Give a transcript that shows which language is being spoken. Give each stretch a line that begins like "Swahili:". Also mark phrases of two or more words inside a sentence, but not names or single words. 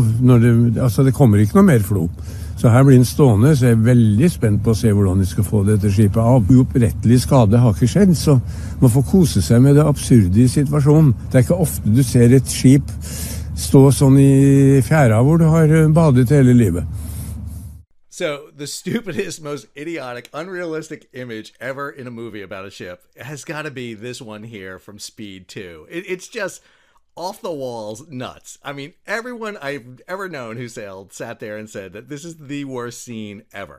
Norwegian: Det kommer ikke noe mer flo. Så her blir den stående, så jeg er veldig spent på å se hvordan de skal få dette skipet av. Uopprettelig skade har ikke skjedd, så man får kose seg med det absurde i situasjonen. Det er ikke ofte du ser et skip stå sånn i fjæra hvor du har badet hele livet.
English: So the stupidest, most idiotic, unrealistic image ever in a movie about a ship has got to be this one here from Speed 2. It's just off the walls nuts. I mean, everyone I've ever known who sailed sat there and said that this is the worst scene ever.